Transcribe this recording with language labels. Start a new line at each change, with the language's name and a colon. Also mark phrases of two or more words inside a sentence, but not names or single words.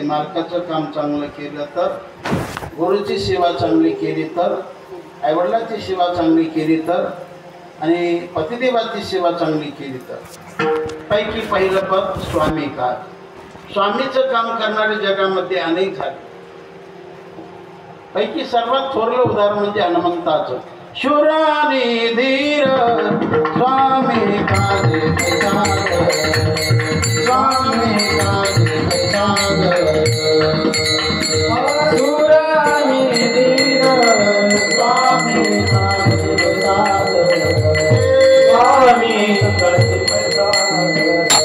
Marathi: मालकाचं काम चांगलं केलं तर, गुरुची सेवा चांगली केली तर, आईवडिलाची सेवा चांगली केली तर आणि पतिदेवाची सेवा चांगली केली तर। पैकी पहिलं पद स्वामी का। स्वामीचं काम करणारे जगामध्ये अनेक झाले। पैकी सर्वात थोरलं उदाहरण म्हणजे हनुमंताचं। शूर आणि धीर स्वामी काजे सागर, स्वामी काजे सागर, शूर आणि धीर स्वामी काजे सागर, स्वामी काजे सागर,